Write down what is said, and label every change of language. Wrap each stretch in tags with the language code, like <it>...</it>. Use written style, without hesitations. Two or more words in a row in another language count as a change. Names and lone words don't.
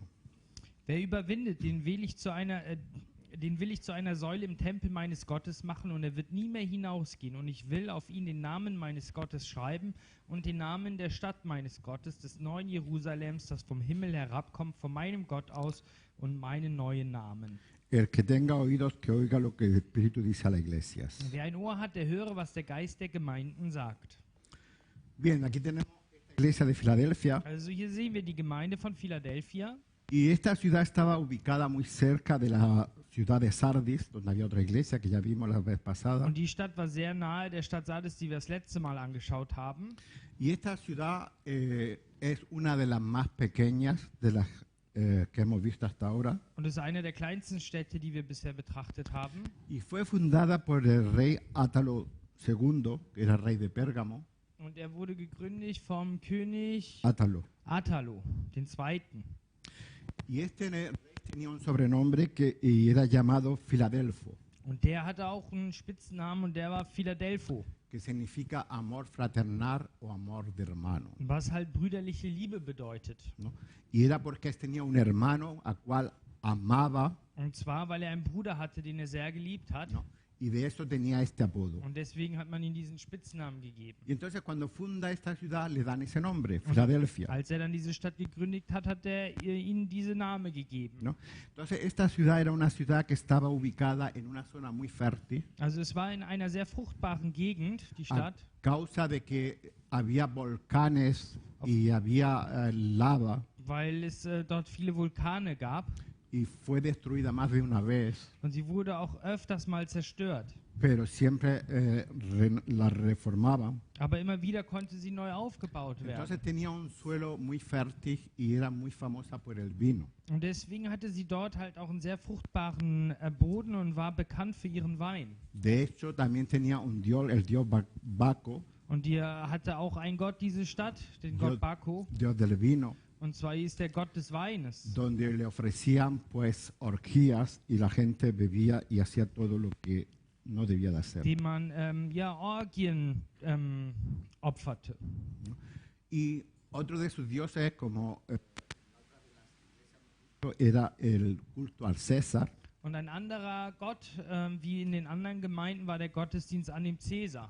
<de>Wer überwindet, den will ich zu einer Säule im Tempel meines Gottes machen, und er wird nie mehr hinausgehen. Und ich will auf ihn den Namen meines Gottes schreiben und den Namen der Stadt meines Gottes, des neuen Jerusalems, das vom Himmel herabkommt, von meinem Gott aus, und meinen neuen Namen.</de> <es>El que tenga oídos, que oiga lo que el Espíritu dice a las iglesias.</es> <de>Wer ein Ohr hat, der höre, was der Geist der Gemeinden sagt.</de> <es>Bien, aquí tenemos iglesia de Filadelfia.</es> <de>Also hier sehen wir die Gemeinde von Philadelphia.</de> <es>Y esta ciudad estaba ubicada muy cerca de la ciudad de Sardis, donde había otra iglesia que ya vimos la vez pasada.</es> <de>Und die Stadt war sehr nahe der Stadt Sardis, die wir das letzte Mal angeschaut haben.</de> <es>Y esta ciudad es una de las más pequeñas de las que hemos visto hasta ahora.</es> <de>Und es ist eine der kleinsten Städte, die wir bisher betrachtet haben.</de> <es>Y fue fundada por el rey Átalo II, que era rey de Pérgamo.</es> <de>Und er wurde gegründet vom König Átalo. Attalo, den Zweiten.</de> <es>Y este rey tenía un sobrenombre y era llamado Filadelfo,</es> <de>Und der hatte auch einen Spitznamen und der war Philadelpho,</de> <es>que significa amor fraternal o amor de hermano,</es> <de>was halt brüderliche Liebe bedeutet.</de> <es>¿no? Y era porque tenía un hermano a cual amaba,</es> <de>Und zwar, weil er einen Bruder hatte, den er sehr geliebt hat.</de> <es>¿no? Y de eso tenía este apodo.</es> <de>Und deswegen hat man ihm diesen Spitznamen gegeben.</de> <es>Y entonces cuando funda esta ciudad le dan ese nombre, Filadelfia,</es> <de>Als er dann diese Stadt gegründet hat, hat er ihnen diese Name gegeben.</de> <es>¿no? Entonces esta ciudad era una ciudad que estaba ubicada en una zona muy fértil,</es> <de>Also es war in einer sehr fruchtbaren Gegend, die</de> <es>a</es> <de>Stadt,</de> <es>causa de que había volcanes y había lava,</es> <de>weil es dort viele Vulkane gab.</de> <es>y fue destruida más de una vez,</es> <de>Und sie wurde auch öfters mal zerstört.</de> <es>pero siempre la reformaban.</es> <de>Aber immer wieder konnte sie neu aufgebaut werden.</de> <es>Entonces tenía un suelo muy fértil y era muy famosa por el vino.</es> <de>Und deswegen hatte sie dort halt auch einen sehr fruchtbaren Boden und war bekannt für ihren Wein.</de> <es>De hecho, también tenía un dios, el dios Baco,</es> <de>Und die hatte auch einen Gott, diese Stadt, den</de> <es>Dios-</es> <de>Gott Baco.</de> <es>dios del vino,</es> <de>Und zwar ist der Gott des Weines.</de> <es>donde le ofrecían pues orgías y la gente bebía y hacía todo lo que no debía de hacer.</es> <de>Dem man Orgien opferte.</de> <es>Y otro de sus dioses, como era el culto al César,</es> <de>Und ein anderer Gott, wie in den anderen Gemeinden, war der Gottesdienst an dem Cäsar.</de>